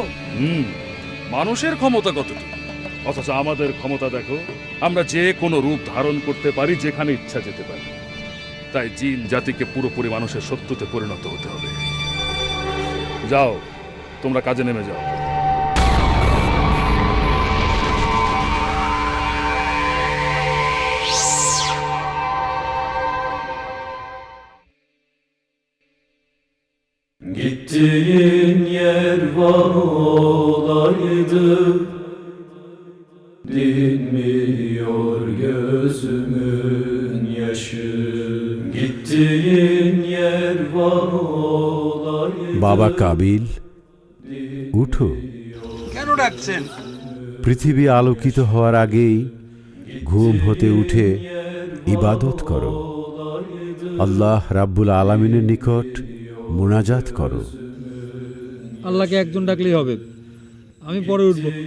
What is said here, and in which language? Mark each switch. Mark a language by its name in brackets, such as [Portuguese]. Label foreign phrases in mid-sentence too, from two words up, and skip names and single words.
[Bangla] মানুষের ক্ষমতা কতটুকু, অথচ আমাদের ক্ষমতা দেখো, আমরা যে কোনো রূপ ধারণ করতে পারি, যেখানে ইচ্ছা যেতে পারি। তাই জিন জাতিকে পুরোপুরি মানুষের শত্রুতে পরিণত হতে হবে। যাও, তোমরা কাজে নেমে যাও। [Turkish] Gittiğin yer var olaydı, dinmiyor gözümün yaşı. Gittiğin yer var olaydı. [Bangla] বাবা কাবিল, উঠো। কেন ডাকছেন? পৃথিবী আলোকিত হওয়ার আগেই ঘুম হতে উঠে ইবাদত করো। [Arabic] الله رب العالمين [Bangla] নিকট মুনাজাত করো। আল্লাহকে একজন ডাকলেই হবে, আমি পরে উঠব।